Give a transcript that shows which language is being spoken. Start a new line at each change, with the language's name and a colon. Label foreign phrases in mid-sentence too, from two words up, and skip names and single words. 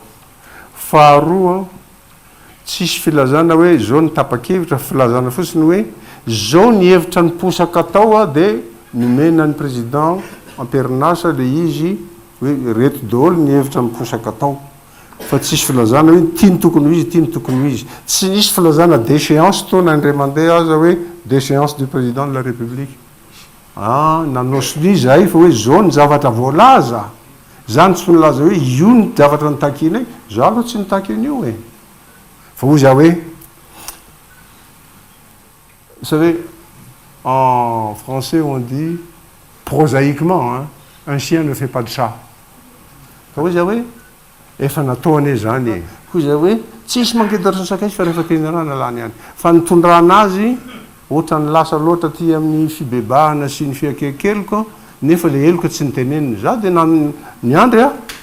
Malagasy: Faharoa tsisy filazana hoe zao ny tapa-kevitra, filazana fotsiny hoe zao ny hevitra ny posaka tao dia nomena ny président amperinasa le izy hoe reto daholo ny hevitra miposaka tao. Fa tsisy filazana hoe tiany tokony ho izy, tiany tokony ho izy. Tsy nisy filazana d'échéance taona indray mandeha aza hoe
French: d'échéance du président de la République.
Malagasy: Nanosony zahay fa hoe zao ny zavatra voalaza. Zany tsy milaza hoe io ny zavatra nitakiny, za aloha tsy nitakiny io e. Fa hoy za hoe,
French: vous savez, en français on dit prosaïquement, hein, un chien ne fait pas de chat.
Malagasy: Fa hoy za hoe, efa nataony zany e. Hoy za hoe, tsisy mangedaritra ny sakaiky fa rehefa teny rana lany ihany. Fa ny tondrana azy, ohatra ny lasa loatra ty amin'ny fibebahana sy ny fiakekeloka, nefa le heloka tsy niteneniny. Za dia niandry a.